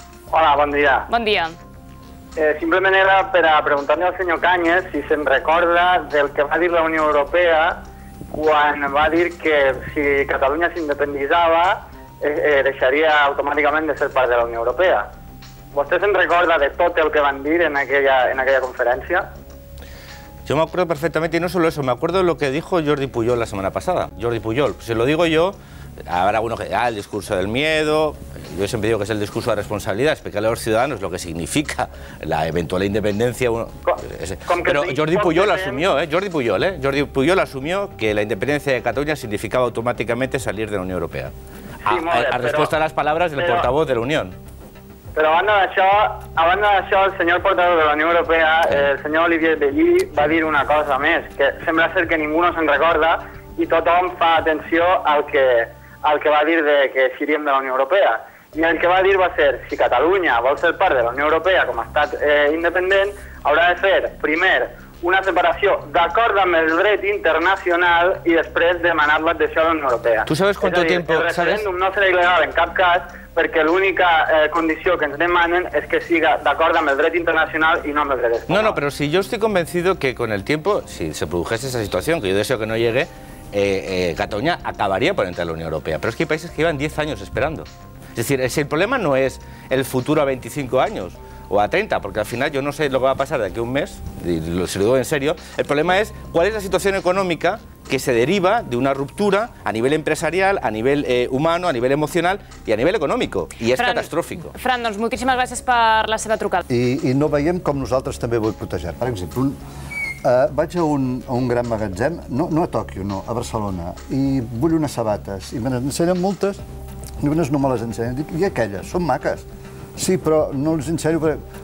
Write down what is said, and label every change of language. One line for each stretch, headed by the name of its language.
Catalan: Hola, bon dia. Bon dia. Simplement era per a preguntar-li al senyor Cañas si se'n recorda del que va dir la Unió Europea quan va dir que si Catalunya s'independitzava deixaria automàticament de ser part de la Unió Europea.
Spanish: ¿Vostted se recuerda de todo lo que van a decir en aquella conferencia? Yo me acuerdo perfectamente, y no solo eso, me acuerdo de lo que dijo Jordi Pujol la semana pasada. Jordi Pujol, se lo digo yo, habrá algunos que el discurso del miedo, yo siempre digo que es el discurso de responsabilidad, explicarle a los ciudadanos lo que significa la eventual independencia. Pero Jordi Pujol asumió, Jordi Pujol asumió que la independencia de Cataluña significaba automáticamente salir de la Unión Europea. A respuesta a las palabras del portavoz de la Unión.
Catalan: Però a banda d'això, el senyor portador de la Unió Europea, el senyor Olivier Bellí, va dir una cosa més, que sembla ser que ningú no se'n recorda i tothom fa atenció al que va dir que seríem de la Unió Europea. I el que va dir va ser, si Catalunya vol ser part de la Unió Europea com a estat independent, haurà de fer, primer, una separació d'acord amb el dret internacional i després demanar l'adhesió a la Unió Europea.
Spanish: ¿Tú sabes cuánto tiempo?
Catalan: El referèndum no serà il·legal en cap cas, perquè l'única condició que ens demanen és que siga d'acord amb el dret internacional i no amb el dret espanyol.
Spanish: No, pero si yo estoy convencido que con el tiempo, si se produjese esa situación, que yo deseo que no llegue, Cataluña acabaría por entrar a la Unión Europea. Pero es que hay países que llevan 10 años esperando. Es decir, si el problema no es el futuro a 25 años o a 30, porque al final yo no sé lo que va a pasar de aquí a un mes, y se lo digo en serio, el problema es cuál es la situación económica que se deriva de una ruptura a nivel empresarial, a nivel humano, a nivel emocional i a nivell econòmic.
Catalan: I és catastrófico. Fran, doncs moltíssimes gràcies per la seva trucada. I no veiem com nosaltres també boicotegem. Per exemple, vaig a un gran magatzem, no a Tòquio, no, a Barcelona, i vull unes sabates, i me n'ensenyen moltes, i unes no me les ensenyen. Dic, i aquelles, són maques. Sí, però no les ensenyo perquè...